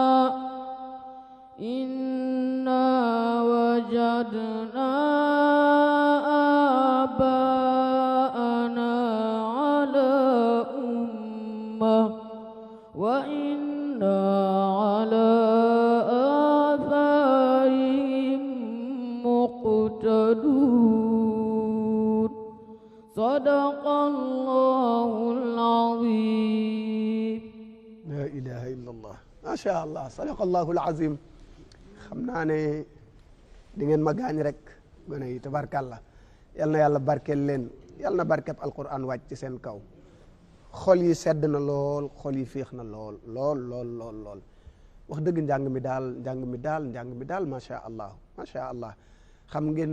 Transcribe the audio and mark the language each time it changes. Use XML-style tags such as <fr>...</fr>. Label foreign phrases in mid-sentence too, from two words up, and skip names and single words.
<ar>آباءنا على أمة وإنا على آثارهم مقتدون صدق الله العظيم. لا إله إلا الله. ما شاء الله صدق الله العظيم.</ar> <wo>xam naa ne di ngeen ma gaañ rek gone yi tabarkàlla yal na yàlla barkeel leen yal na barkeb alquran wàcc ci seen kaw xol yi sedd na lool xol yi féex na lool lool lool lool lool wax dëgg njàng mi daal</wo> <ar>ما شاء الله</ar> <wo>xam ngeen</wo>